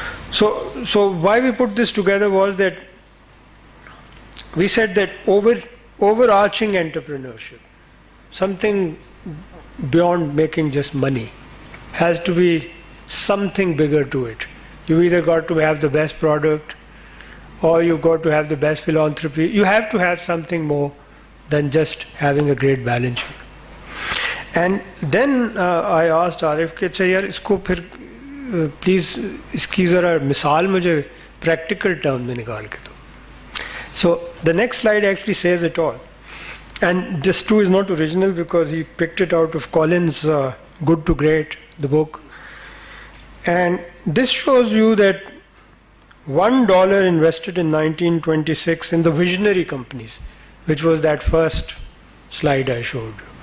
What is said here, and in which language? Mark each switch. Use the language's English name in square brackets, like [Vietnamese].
[English] So why we put this together was that we said that overarching entrepreneurship, something beyond making just money, has to be something bigger to it. You either got to have the best product, or you've got to have the best philanthropy. You have to have something more than just having a great balance sheet. And then I asked Arif [Urdu] کہ اچھا یار اس کو پھر please اس کی ذرا مثال مجھے practical term میں نکال کے دو. [English] So the next slide actually says it all. And this too is not original because he picked it out of Collins' Good to Great, the book. And this shows you that $1 invested in 1926 in the visionary companies, which was that first slide I showed.